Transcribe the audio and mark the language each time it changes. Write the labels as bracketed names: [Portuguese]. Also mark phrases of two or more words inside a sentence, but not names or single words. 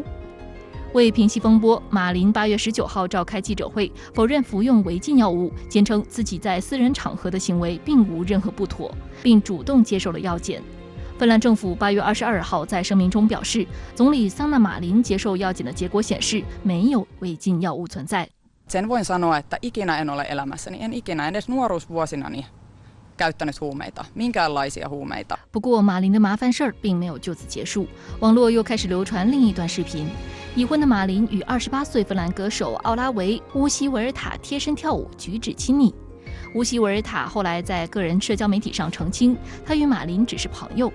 [Chinese] 为平息风波，马林8月19号召开记者会，否认服用违禁药物，坚称自己在私人场合的行为并无任何不妥，并主动接受了药检。芬兰政府8月22号在声明中表示，总理桑纳马林接受药检的结果显示没有违禁药物存在。 [Finnish] Sen voin sanoa, että ikinä en ole elämässäni, en ikinä edes nuoruusvuosinani käyttänyt huumeita, minkäänlaisia huumeita。 [Chinese] 不过，马林的麻烦事儿并没有就此结束，网络又开始流传另一段视频。已婚的马林与28岁芬兰歌手奥拉维·乌西维尔塔贴身跳舞，举止亲密。乌西维尔塔后来在个人社交媒体上澄清，他与马林只是朋友。